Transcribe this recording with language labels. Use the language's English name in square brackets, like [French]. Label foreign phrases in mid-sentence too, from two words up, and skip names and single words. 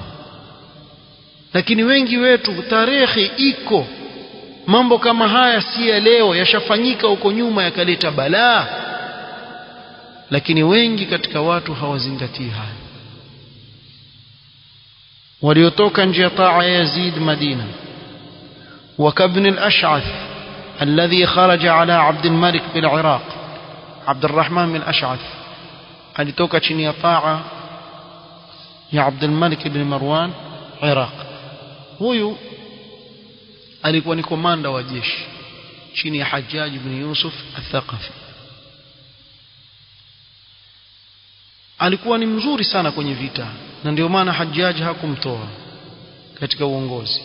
[Swahili] Lakini wengi wetu tarikhi iko, mambo kama haya si ya leo, yashafanyika huko nyuma yakaleta balaa, lakini wengi katika watu hawazingatii haya. waliotoka nje ya taa ya Yazid Madina: [Arabic] وكابن الأشعث الذي خرج على عبد الملك بالعراق. [Swahili] عبد الرحمن بن الأشعث alitoka chini ya taa ya عبد الملك بن مروان Iraq. Huyu alikuwa ni komanda wa jeshi chini ya Hajjaj ibn Yusuf al-Thaqafi. Alikuwa ni mzuri sana kwenye vita, na ndio maana Hajjaj hakumtoa katika uongozi.